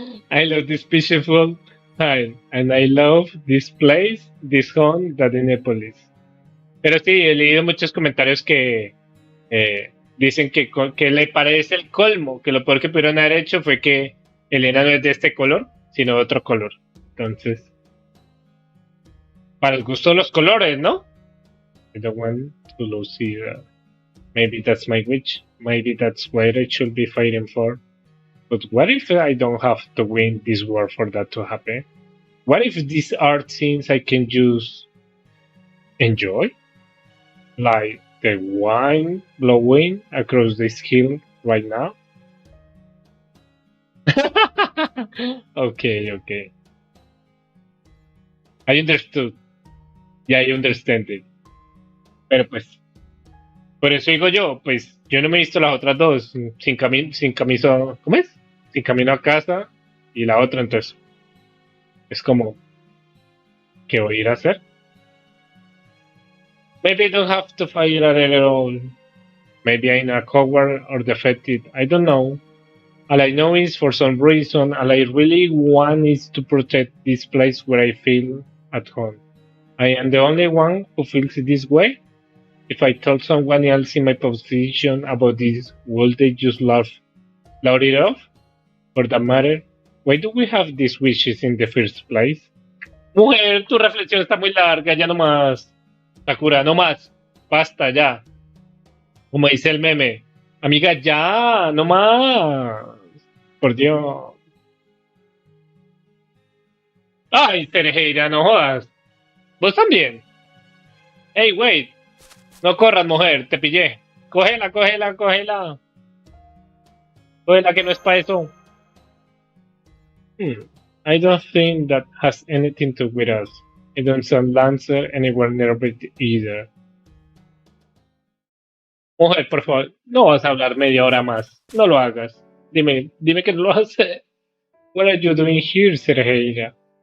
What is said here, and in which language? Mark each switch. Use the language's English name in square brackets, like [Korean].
[English] I love this peaceful time, and I love this place, this home, that Indianapolis. [Spanish] Pero sí, he leído muchos comentarios que dicen que le parece el colmo, que lo peor que pudieron haber hecho fue que Elena no es de este color, sino de otro color. Entonces, para el gusto de los colores, ¿no? [English] I don't want to lose either. Maybe that's my wish. Maybe that's what I should be fighting for. But what if I don't have to win this war for that to happen? What if these art scenes I can just enjoy? Like the wine blowing across this hill right now? Okay. I understood. Yeah, I understand it. [Spanish] Pero pues, por eso digo yo, pues yo no me he visto las otras dos, sin camino, ¿cómo es? Sin camino a casa y la otra, entonces es como, ¿qué voy a ir a hacer? [English] Maybe I don't have to fight at all. Maybe I'm a coward or defected. I don't know. All I know is for some reason, all I really want is to protect this place where I feel at home. I am the only one who feels this way. If I told someone else in my position about this, would they just laugh it off? For that matter, why do we have these wishes in the first place? [Spanish] Mujer, tu reflexión está muy larga, ya no más. Sakura, no más. Basta, ya. Como dice el meme. Amiga, ya, no más. Por Dios. Ay, Cerejeira, no jodas. Vos también. [English] Hey, wait. [Spanish] No corras, mujer, te pillé. Cógela. Cógela que no es para eso. [English] I don't think that has anything to do with us. I don't sound Lancer anywhere near it either. [Spanish] Mujer, por favor, no vas a hablar media hora más. No lo hagas. Dime que no lo haces. [English] What are you doing here, Sergeira?